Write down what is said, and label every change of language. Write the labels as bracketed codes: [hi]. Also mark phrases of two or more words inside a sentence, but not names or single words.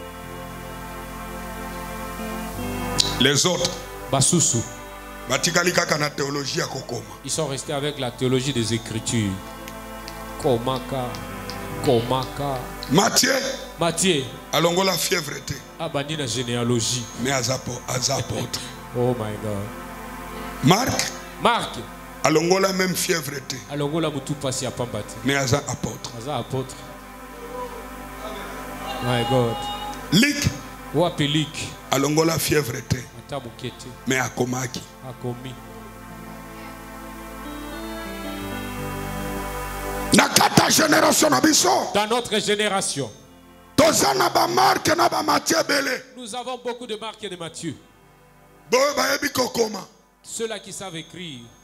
[fr] Les autres. [ln] Basusu. [fr] Ils sont restés avec la théologie des Écritures. [ln] Komaka. Matthieu. Alongola fièvre. Abani [fr] la généalogie. Mais apôtre. [en] Oh my God. [ln] Marc. Alongola [fr] même fièvre. [ln] Alongola mutu pasi apambati. [fr] Mais apôtre. Apôtre. [en] My God. [ln] Luc. Wapi Luc. Alongola fièvre. Mais akomaki. Akomi. [fr] Dans notre génération, nous avons beaucoup de Marc et de Matthieu. Ceux-là qui savent écrire.